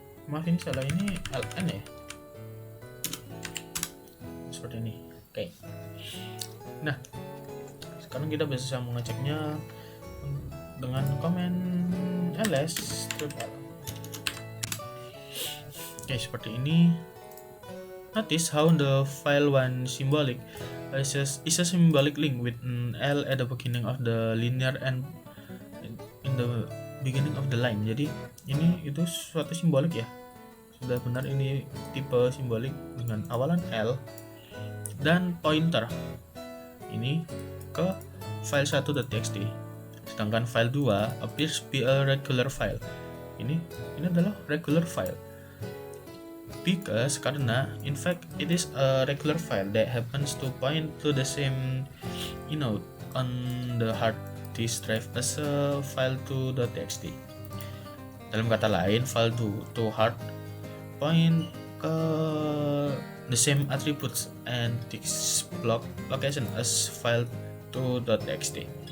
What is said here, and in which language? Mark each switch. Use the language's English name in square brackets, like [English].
[Indonesian] Maaf, ini salah, ini ln ya, seperti ini. Oke. Nah, sekarang kita bisa mengeceknya dengan command ls-l. Oke, seperti ini. [English] Notice how the file 1 symbolic is a symbolic link with an L at the beginning of the linear and in the beginning of the line. [Indonesian] Jadi ini itu suatu simbolik ya. Sudah benar, ini tipe simbolik dengan awalan L dan pointer ini ke file 1.txt. Sedangkan [English] file 2 appears to be a regular file. [Indonesian] Ini adalah regular file. Karena [English] in fact it is a regular file that happens to point to the same inode on the hard disk drive as a file 2.txt. [Indonesian] Dalam kata lain, file to hard point ke [English] the same attributes and disk block location as [Indonesian] file 2.txt.